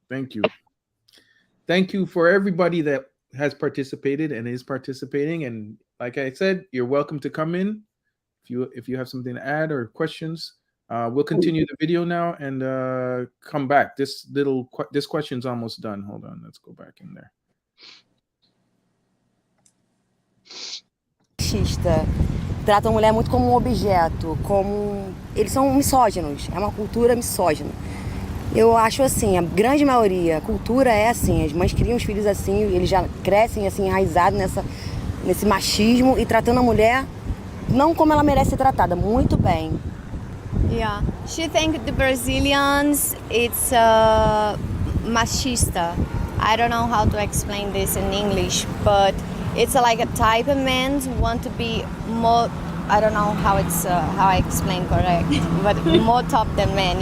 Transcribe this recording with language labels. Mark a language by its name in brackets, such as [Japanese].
[English] Thank you for everybody that has participated and is participating. And like I said, you're welcome to come in if you have something to add or questions. We'll continue the video now and come back. This question's almost done. Hold on, let's go back in there. [Portuguese] machista. Tratam a mulher muito como um objeto, como... Eles são misóginos, é uma cultura misógina. Eu acho assim, a grande maioria, a cultura é assim, as mães criam os filhos assim, eles já crescem assim, enraizados nesse machismo e tratando a mulher não como ela merece ser tratada, muito bem. [English] Yeah, she think the Brazilians it's machista. I don't know how to explain this in English, but it's like a type of men who want to be more. I don't know how I explain correct, but more top than men.